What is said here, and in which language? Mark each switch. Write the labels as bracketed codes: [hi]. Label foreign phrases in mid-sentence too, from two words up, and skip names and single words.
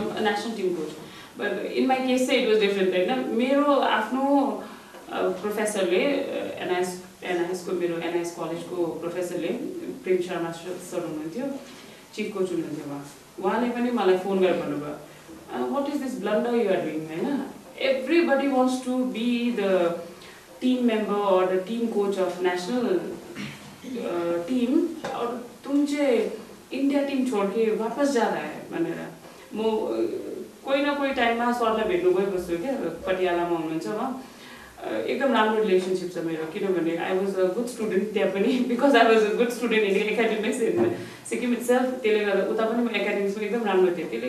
[en] a national team coach but in my case [ne] चाहिँ [en] it was different [ne] होइन मेरो आफ्नो प्रोफेसरले एनआइएसको मेरो एनआइएस कलेजको प्रोफेसरले प्रेम शर्मा सर हुनुहुन्थ्यो चिफ कोच हुनुहुन्थ्यो उहाँले पनि मलाई फोन गरेर भन्नुभयो [en] what is this blunder you are doing [ne] होइन [en] everybody wants to be the team member or the team coach of national team [ne] और [hi] तुम जे इंडिया टीम छोड़ के वापस जा रहा है [ne] भनेर म कोही न कोही टाइममा सरलाई भेट्नु गइबस्छु क्या पटियालामा हुनुहुन्छ उहाँ एकदम राम्रो रिलेसनसिप छ मेरो किनभने [en] I was a good student [ne] त्यहाँ पनि [en] because I was a good student in academics in Sikkim itself [ne] त्यसले गर्दा उता पनि म एकाडेमिक्समा एकदम राम्रो थिएँ त्यसले